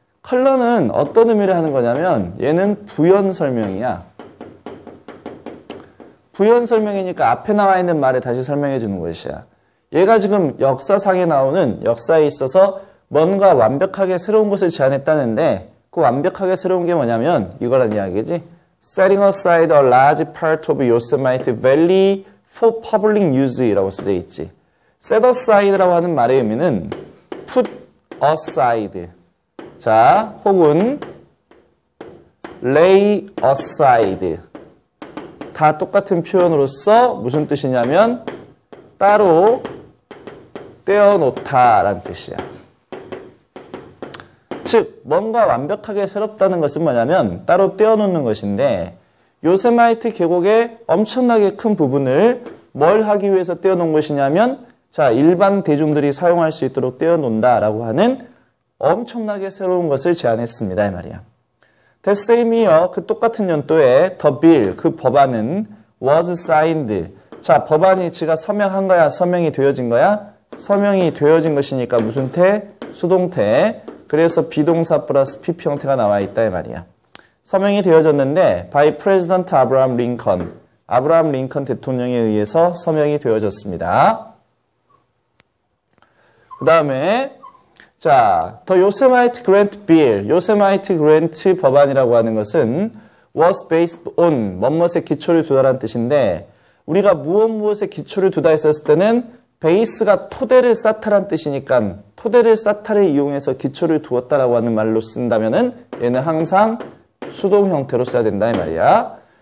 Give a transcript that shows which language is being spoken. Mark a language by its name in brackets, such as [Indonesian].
[Korean] 컬런은 어떤 의미를 하는 거냐면 얘는 부연 설명이야. 부연 설명이니까 앞에 나와 있는 말을 다시 설명해 주는 것이야. 얘가 지금 역사상에 나오는 역사에 있어서 뭔가 완벽하게 새로운 것을 제안했다는데 그 완벽하게 새로운 게 뭐냐면 이거란 이야기지. [English] Setting aside a large part of Yosemite Valley for public use [Korean] 라고 쓰여 있지. Set aside라고 하는 말의 의미는 [English] put aside. [Korean] 자, 혹은 lay aside. 다 똑같은 표현으로서 무슨 뜻이냐면 따로 떼어놓다라는 뜻이야. 즉 뭔가 완벽하게 새롭다는 것은 뭐냐면 따로 떼어놓는 것인데 요세마이트 계곡의 엄청나게 큰 부분을 뭘 하기 위해서 떼어놓은 것이냐면 자 일반 대중들이 사용할 수 있도록 떼어놓는다라고 하는 엄청나게 새로운 것을 제안했습니다 이 말이야. [English] That same year, [Korean] 그 똑같은 연도에 [English] the bill, [Korean] 그 법안은 [English] was signed. [Korean] 자, 법안이 지가 서명한 거야? 서명이 되어진 거야? 서명이 되어진 것이니까 무슨 태? 수동태. 그래서 비동사 플러스 PP 형태가 나와 있다 이 말이야. 서명이 되어졌는데 [English] by President Abraham Lincoln. [Korean] 아브라함 링컨 대통령에 의해서 서명이 되어졌습니다. 그 다음에 자, The Yosemite Grant Bill, 요세마이트 그랜트 법안이라고 하는 것은 [English] was based on, [Korean] 뭐뭇에 기초를 두다라는 뜻인데 우리가 무엇에 기초를 두다 했었을 때는 베이스가 토대를 쌓다라는 뜻이니까 토대를 쌓다를 이용해서 기초를 두었다라고 하는 말로 쓴다면은 얘는 항상 수동 형태로 써야 된다 이 말이야.